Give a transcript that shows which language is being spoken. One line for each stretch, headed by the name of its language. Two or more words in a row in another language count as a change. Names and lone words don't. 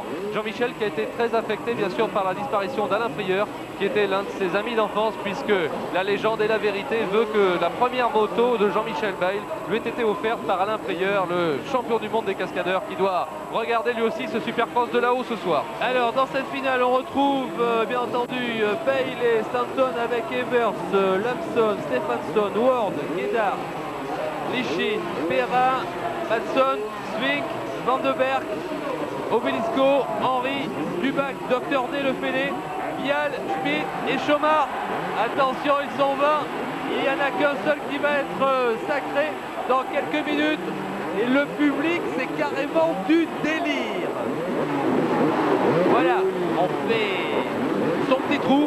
French: Jean-Michel qui a été très affecté, bien sûr, par la disparition d'Alain Prieur, qui était l'un de ses amis d'enfance, puisque la légende et la vérité veut que la première moto de Jean-Michel Bail lui ait été offerte par Alain Prieur, le champion du monde des cascadeurs, qui doit regarder lui aussi ce Supercross de là-haut ce soir. Alors, dans cette finale, on retrouve, bien entendu, Bail et Stanton avec Evers, Lampson, Stephenson, Ward, Guédard, Lichin, Perrin, Madson, Swink, Vandenberg, Obelisco, Henry, Dubac, Dr D, Le Félé, Vial, Schmidt et Chomard. Attention, ils sont 20. Il n'y en a qu'un seul qui va être sacré dans quelques minutes. Et le public, c'est carrément du délire. Voilà, on fait son petit trou.